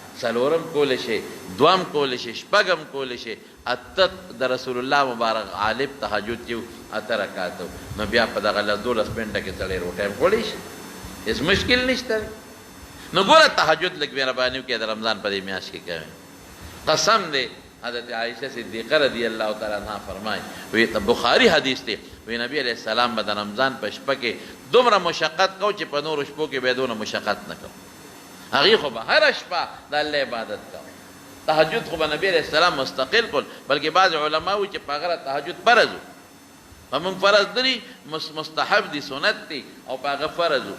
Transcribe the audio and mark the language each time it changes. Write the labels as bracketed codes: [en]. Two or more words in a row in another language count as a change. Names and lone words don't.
[ps] څلورم کولی شي، دوم کولی شي، شپږم کولی شي، اته د رسول الله مبارک غالب تهجد چې 8 رکعاته. نو بیا په دغه 12 منټه کې سړی روټۍ هم خوړی شي، هېڅ مشکل نشته. نو ګوره تهجد لږ مهرباني وکړئ د رمضان په دې میاشت کې کوئ. قسم دی حضرت عائشہ صدیقہ [ar] رضی اللہ تعالیٰ عنہ [ps] فرمائے، وی بخاری حدیث دی، وی نبی [ar] علیہ السلام [ps] به د رمضان په شپه کې دومره مشقت کو چې په نورو شپو کې به دونه مشقت نه کو. هغې خو به هره شپه د الله عبادت کو. تهجد خو به نبی [ar] علیہ السلام [ps] مستقل کول، بلکې بعض علما وایي چې په هغه تهجد فرض و. په موږ فرض دی، مستحب دی، سنت دی، او په هغه فرض و.